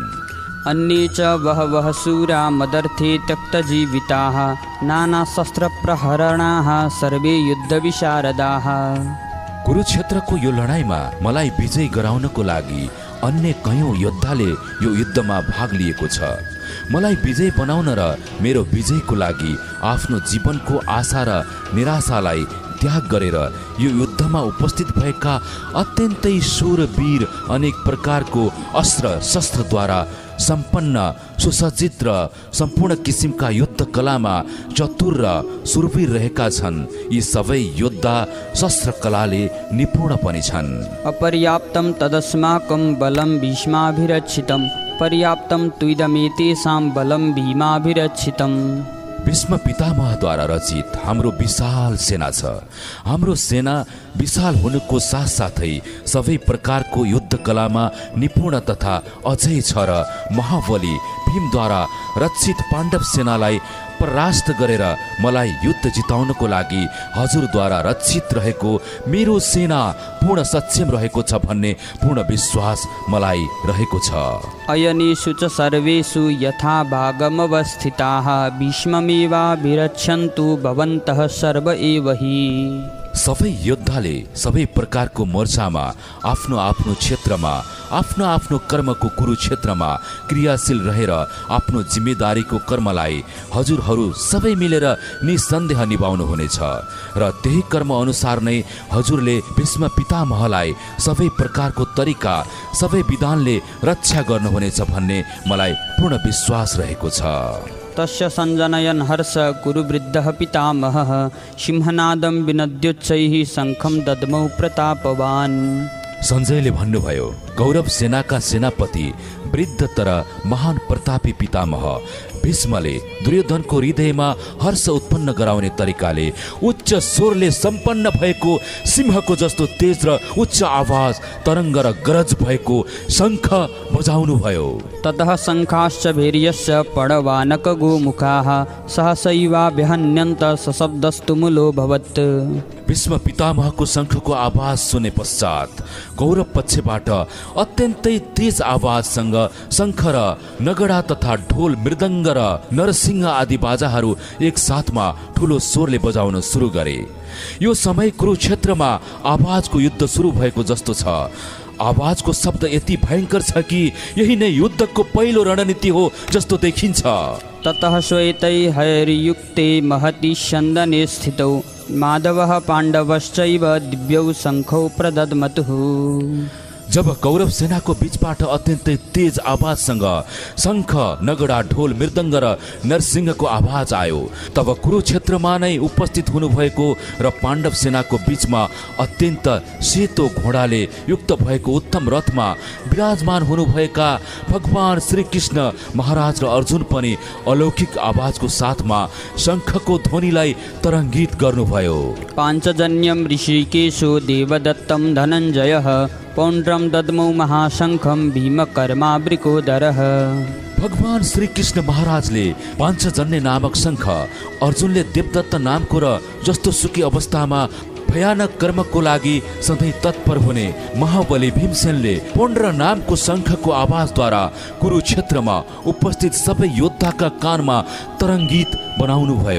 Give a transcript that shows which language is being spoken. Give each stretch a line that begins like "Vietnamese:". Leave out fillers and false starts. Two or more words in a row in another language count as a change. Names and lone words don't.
Sanskrit: अन्ये च बहवः शूरा मदर्थे त्यक्तजीविताः नानाशस्त्रप्रहरणाः सर्वे युद्धविशारदाः।
Nepali: कुरुक्षेत्रको यो लडाईँमा मलाई विजय गराउनको लागि अन्य कयौं योद्धाले यो युद्धमा भाग लिएको छ। मलाई विजय बनाउन र मेरो विजयको लागि आफ्नो जीवनको आशा र निराशालाई त्याग गरेर यो युद्धमा उपस्थित भएका अत्यन्तै शूरवीर अनेक प्रकारको अस्त्र शस्त्रद्वारा सम्पन्न सुसज्जित र सम्पूर्ण किसिमका युद्ध कलामा चतुर र शूरवीर रहेका छन्। यी सबै योद्धा शस्त्र कलाले निपुण पनि छन्।
Sanskrit: अपर्याप्तं तदस्माकं बलं भीष्माभिरक्षितं पर्याप्तं तुइदमेतेषां बलं भीमाभिरक्षितं।
Nepali: भीष्म पितामहद्वारा रचित हाम्रो विशाल सेना छ। हाम्रो सेना विशाल हुनुको साथसाथै सबै प्रकारको युद्ध कलामा निपुण तथा अझै छ र महाबली भीमद्वारा रक्षित पाण्डव सेनालाई परास्त गरेर मलाई युद्ध जिताउनको लागि हजुरद्वारा रक्षित रहेको मेरो सेना पूर्ण सक्षम रहेको छ भन्ने पूर्ण विश्वास मलाई रहेको छ।
Sanskrit: अयनेषु च सर्वेषु यथा भागमवस्थिताः भीष्ममेवाभिरक्षन्तु भवन्तः सर्व एव हि।
Nepali: सबै योद्धाले सबै प्रकारको मोर्चामा आफ्नो आफ्नो क्षेत्रमा आफ्नो आफ्नो कर्मको कुरुक्षेत्रमा क्रियाशील रहेर आफ्नो जिम्मेदारीको कर्मलाई हजुरहरू सबै मिलेर निसन्देह निभाउनु हुनेछ र त्यही कर्म अनुसार नै हजुरले भीष्म पितामहलाई सबै प्रकारको तरिका सबै विधानले रक्षा गर्नुहुनेछ भन्ने मलाई पूर्ण विश्वास रहेको छ।
Sanskrit: तस्य सञ्जनयन् हर्ष कुरुवृद्धः पितामहः सिंहनादं विनद्योच्चैः शङ्खं दद्मौ प्रतापवान्।
Nepali: सञ्जयले भन्नुभयो, कौरव सेनाका सेनापति वृद्ध तर महान प्रतापी पितामह भीष्मले दुर्योधनको हृदयमा हर्ष उत्पन्न गराउने तरिकाले उच्च स्वरले सम्पन्न भएको सिंहको जस्तो तेज र उच्च आवाज तरङ्ग र गरज भएको शङ्ख बजाउनु भयो।
Sanskrit: ततः शङ्खाश्च भैर्यश्च पडवानक गोमुखाः सहसैवाभ्यहन्यन्त सशब्दस्तुमुलोऽभवत्।
Nepali: भीष्म पितामहको शङ्खको आवाज सुने पश्चात कौरव पक्षबाट अत्यन्तै तेज आवाजसँग शङ्ख र नगडा तथा ढोल मृदङ्ग र नरसिंह आदि बाजाहरू एक साथमा ठुलो स्वरले बजाउन सुरु गरे। यो समय कुरुक्षेत्रमा आवाजको युद्ध सुरु भएको जस्तो छ। आवाजको शब्द यति भयङ्कर छ कि यही नै युद्धको पहिलो रणनीति हो जस्तो देखिन्छ।
Sanskrit: ततः श्वेतै हैर्युक्ते महति स्यन्दने स्थितौ माधवः पाण्डवश्चैव दिव्यौ शङ्खौ प्रदद्मतुः।
Nepali: जब कौरव सेनाको बीचबाट अत्यन्तै तेज आवाजसँग शङ्ख नगडा ढोल मृदङ्ग र नरसिंहको आवाज आयो, तब कुरुक्षेत्रमा नै उपस्थित हुनुभएको र पाण्डव सेनाको बीचमा अत्यन्त सेतो घोडाले युक्त भएको उत्तम रथमा विराजमान हुनुभएका भगवान श्रीकृष्ण महाराज र अर्जुन पनि अलौकिक आवाजको साथमा शङ्खको ध्वनिलाई तरङ्गित गर्नुभयो।
Sanskrit: पाञ्चजन्यं ऋषिकेशो देवदत्तं धनञ्जयः पौण्ड्रं दद्मौ महाशङ्खं भीमकर्मावृकोदरः।
Nepali: भगवान श्रीकृष्ण महाराजले पाञ्चजन्य नामक शङ्ख अर्जुनले देवदत्त नामको र जस्तो सुकी अवस्थामा भयानक कर्मको लागि सधैँ तत्पर हुने महाबली भीमसेनले पौण्ड्र नामको शङ्खको आवाजद्वारा कुरुक्षेत्रमा उपस्थित सबै योद्धाका कानमा तरङ्गित बनाउनु भयो।